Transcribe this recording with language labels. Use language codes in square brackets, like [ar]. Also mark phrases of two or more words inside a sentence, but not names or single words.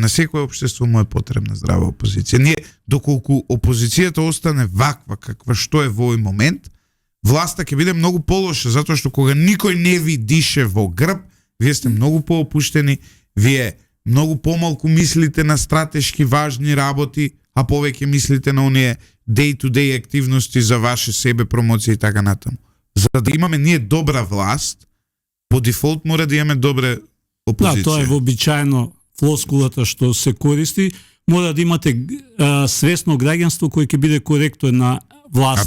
[mk] На секој општество му е потребна здрава опозиција. Ние, доколку опозицијата остане ваква каква што е во овој момент, власта ќе биде многу полоша, затоа што кога никој не ви дише во грб, вие сте многу поопуштени, вие многу помалку мислите на стратешки важни работи, а повеќе мислите на оние [en] day-to-day [mk] активности за ваше себе промоција и така натаму. За да имаме ние добра власт, по дефолт мора да имаме добра опозиција. Да, тоа е вообичаено флоскулата што се користи. Мора да имате свесно граѓанство кој ќе биде коректор на власта.